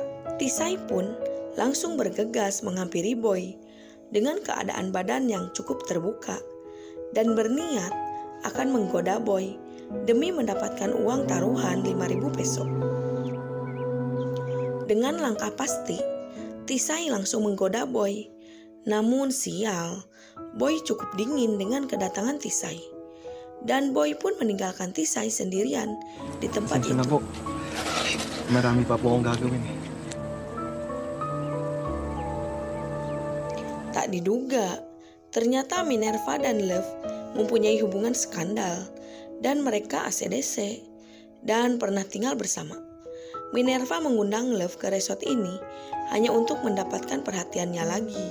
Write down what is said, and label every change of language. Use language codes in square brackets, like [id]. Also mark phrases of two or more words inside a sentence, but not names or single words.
[id] Tisai pun langsung bergegas menghampiri Boy dengan keadaan badan yang cukup terbuka dan berniat akan menggoda Boy demi mendapatkan uang taruhan 5.000 peso. Dengan langkah pasti, Tisai langsung menggoda Boy. Namun sial, Boy cukup dingin dengan kedatangan Tisai. Dan Boy pun meninggalkan Tisai sendirian di tempat [tl] Pasensya [id] itu. [tl] na po. Marami pa po akong gagawin eh. [id] Tak diduga, ternyata Minerva dan Love mempunyai hubungan skandal dan mereka ACDC dan pernah tinggal bersama. Minerva mengundang Love ke resort ini hanya untuk mendapatkan perhatiannya lagi.